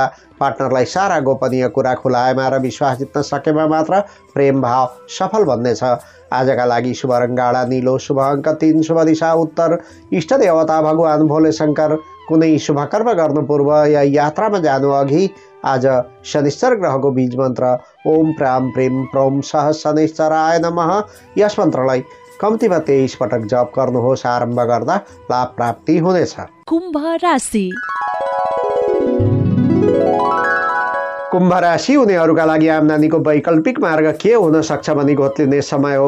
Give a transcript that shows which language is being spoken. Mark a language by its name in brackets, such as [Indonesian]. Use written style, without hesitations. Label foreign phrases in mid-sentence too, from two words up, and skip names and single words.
[Nepali] पार्टनरलाई सारा गोपनीय कुरा खुलाएमा र विश्वास जित्न सकेमा मात्र प्रेम भाव सफल बन्नेछ। आजका लागि शुभ रङ गाढा नीलो, शुभ अङ्क 3, शुभ दिशा उत्तर, इष्ट देवता भगवान भोले शङ्कर। कुनै शुभ कर्म गर्नु पूर्व या यात्रामा जानु अघि आज शनिश्चर ग्रहको बीज मन्त्र [Sanskrit] ओम प्राम प्रेम प्रौम सह शनिश्चराय नमः [Nepali] यस मन्त्रलाई कम्तीमा 23 पटक जप गर्नुहोस्। आरम्भ गर्दा लाभ प्राप्ति हुनेछ। कुम्भ राशि। कुम्भ राशि हुनेहरूका लागि आम्दानीको वैकल्पिक मार्ग के हुन सक्छ भनी घोत्लिने समय हो।